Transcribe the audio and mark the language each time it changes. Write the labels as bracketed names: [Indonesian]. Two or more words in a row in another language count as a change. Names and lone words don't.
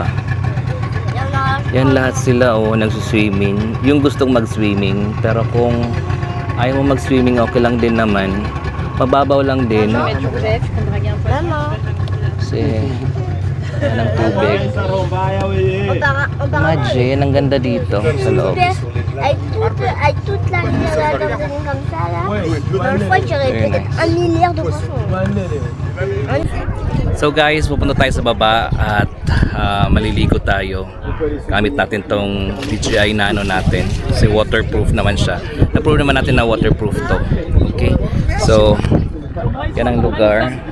[Filipino] Yan lahat sila, oh, nagsuswimming. Yung gustong mag-swimming. Pero kung ayaw mo mag-swimming, okay lang din naman. Mababaw lang din. Kasi yan ang tubig. Imagine, ang ganda dito sa loob. [French] Avec toute la rivière comme ça là, dans le fond j'aurais peut-être 1 milliard de poissons. [Filipino] So guys, pupunta tayo sa baba at maliligo tayo. Gamit natin tong DJI Nano natin. Kasi waterproof naman siya. Na-prove naman natin na waterproof to. Okay? So, yan ang lugar.